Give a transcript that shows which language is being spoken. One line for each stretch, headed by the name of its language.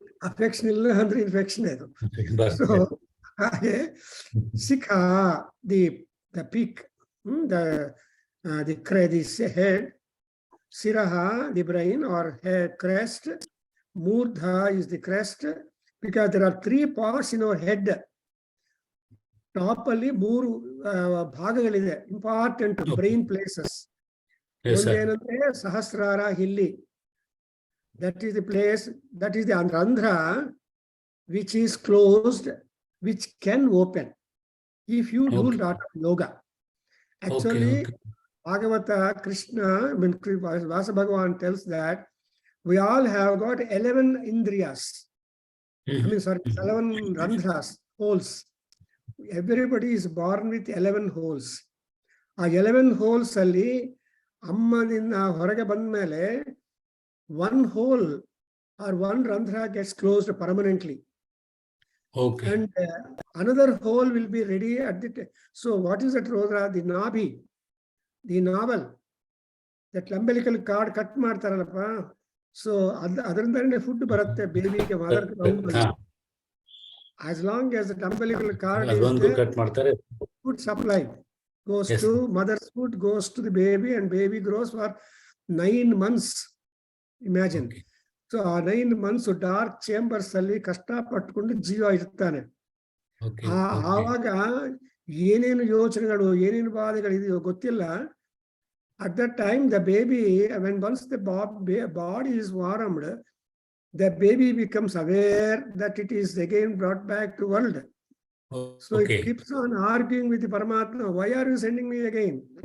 Kannada: Affection ಇಲ್ಲ ಅಂದ್ರೆ infection ಅದು. ಸೊ ಹಾಗೆ
English: ಶಿಖ, the peak, the head, Siraha, the brain or head crest, Murdha is the crest, because there are 3 parts in our head.
Kannada: Top ಅಲ್ಲಿ 3 ಭಾಗಗಳಿದೆ, important brain places. ಒಂದೇನಂದ್ರೆ ಸಹಸ್ರಾರ ಇಲ್ಲಿ,
English: that is the place, that is the Andhra which is closed, which can open if you do a lot of yoga. Actually, Bhagavata, Krishna, Vasa Bhagavan tells that we all have got 11 indriyas. 11 randhras, holes. Everybody is born with 11 holes. ಆ 11 holes
Kannada: ಅಲ್ಲಿ ಅಮ್ಮನಿಂದ ಹೊರಗೆ ಬಂದ ಮೇಲೆ
English: 1 hole or 1 randhra gets closed permanently. And another hole will be ready at the so what is that randhra? The nabhi, the navel, that umbilical cord cut
Kannada: ಮಾಡ್ತಾರಲ್ಲಪ್ಪ. So ಅದರಿಂದನೇ food ಬರುತ್ತೆ ಬೇಬಿಗೆ, mother round.
English: As long as the umbilical cord is there, food supply goes to mother's food, goes to the baby, and baby grows for 9 months. Imagine.
Kannada: So ಆ 9 months dark chambers ಅಲ್ಲಿ ಕಷ್ಟ ಪಟ್ಕೊಂಡು ಜೀವ ಇರ್ತಾನೆ. ಆವಾಗ ಏನೇನು ಯೋಚನೆಗಳು, ಏನೇನು ಬಾಧೆಗಳಿದೆಯೋ ಗೊತ್ತಿಲ್ಲ.
English: At that time, the baby, when once the body is warmed, the baby becomes aware that it is again brought back to world. So it keeps on arguing with the Paramatma. Why are you sending me again?